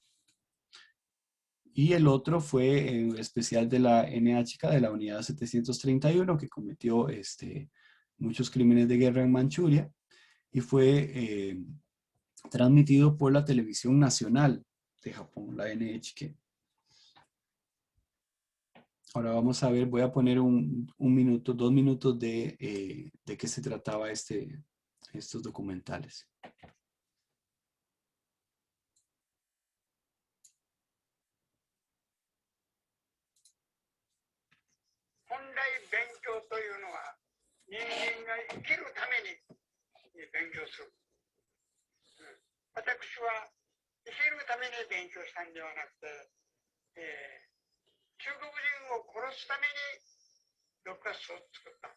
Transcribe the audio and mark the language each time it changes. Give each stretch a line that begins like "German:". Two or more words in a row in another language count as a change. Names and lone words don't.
Spanish: Y el otro fue un especial de la NHK, de la Unidad 731, que cometió muchos crímenes de guerra en Manchuria y fue transmitido por la televisión nacional de Japón, la NHK. Ahora vamos a ver, voy a poner 2 minutos de qué se trataba estos documentales.
Japanese: 人間が生きるために勉強する。私は生きるために勉強したんではなくて、中国人を殺すために毒ガスを作った。